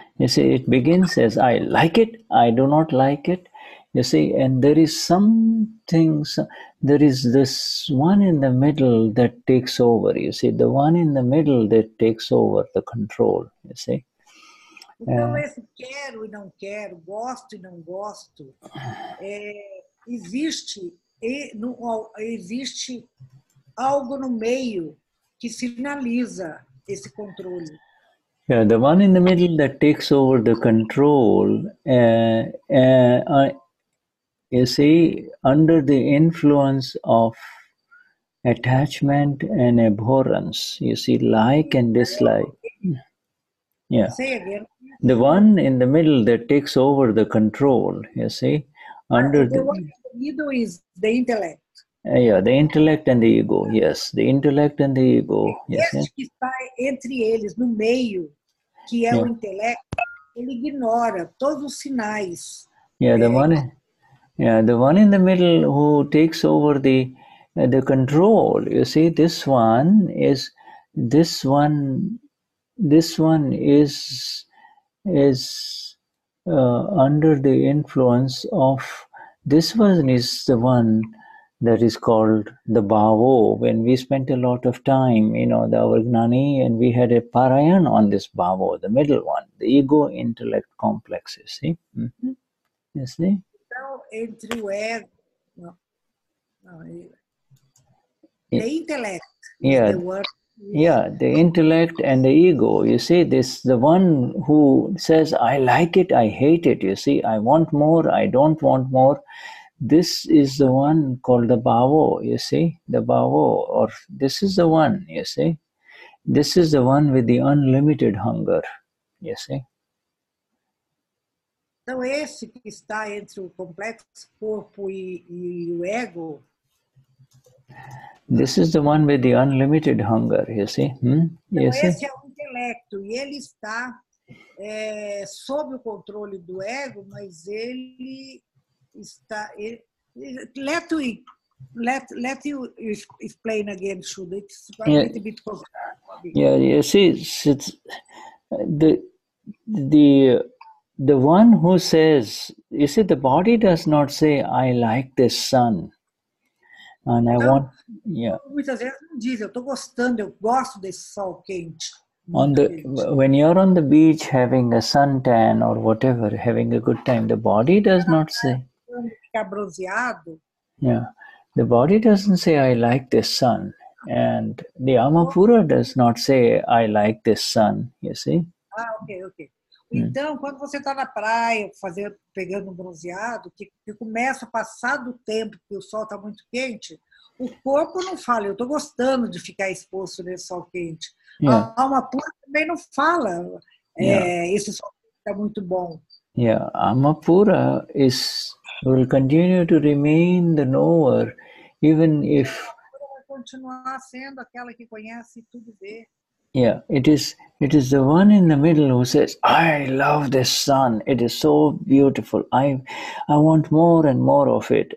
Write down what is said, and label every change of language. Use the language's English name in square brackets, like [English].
[English] You see, it begins as I like it, I do not like it. You see, and there is this one in the middle that takes over. You see, the one in the middle that takes over the control. You see. [Portuguese] Então, esse quero e não quero, gosto e não gosto, existe algo no meio que finaliza esse controle. [English] Yeah, the one in the middle that takes over the control, you see, under the influence of attachment and abhorrence, you see, like and dislike. Yeah. Say again. The one in the middle that takes over the control, you see, under the one in the middle is the intellect. Yeah, the intellect and the ego, yes, the intellect and the ego. Yes, [Portuguese] esse que está entre eles, no meio, que é o intelecto, ele ignora todos os sinais. [English] Yeah, the one in the middle who takes over the the control. You see, this one is under the influence of, this one is the one that is called the Bhavo. When we spent a lot of time, our Gnani, and we had a Parayan on this Bhavo, the middle one, the ego intellect complex, you see. Mm-hmm. You see? [Portuguese] Então, entre o ego, [English] the intellect, yeah, the word. Yeah, the intellect and the ego. You see, the one who says, I like it, I hate it. You see, I want more, I don't want more. This is the one called the Bhavo, you see, the Bhavo, or this is the one, you see. This is the one with the unlimited hunger, you see. [Portuguese] Então, esse que está entre o complexo corpo e o ego. [English] This is the one with the unlimited hunger, you see. [Portuguese] Então, esse é o intelecto, e ele está sob o controle do ego, mas ele está... [English] Let you explain again, Shuddha. It's a little bit complicated. Yeah, you see, it's the one who says, you see, the body does not say, I like this sun. And I want, [Portuguese] muitas vezes não diz, eu estou gostando, eu gosto desse sol quente. [English] When you're on the beach having a suntan or whatever, having a good time, the body does not say. [Portuguese] Ficar bronzeado. [English] Yeah, the body doesn't say, I like this sun. And the Amapura does not say, I like this sun, you see. Ok. [Portuguese] Então, quando você está na praia, pegando um bronzeado, que começa a passar do tempo, que o sol está muito quente, o corpo não fala, eu estou gostando de ficar exposto nesse sol quente. A alma pura também não fala, esse sol está muito bom. [English] Yeah, Amapura will continue to remain the knower, even if... [Portuguese] Vai continuar sendo aquela que conhece tudo e vê. [English] Yeah, it is the one in the middle who says, I love this sun. It is so beautiful. I want more and more of it.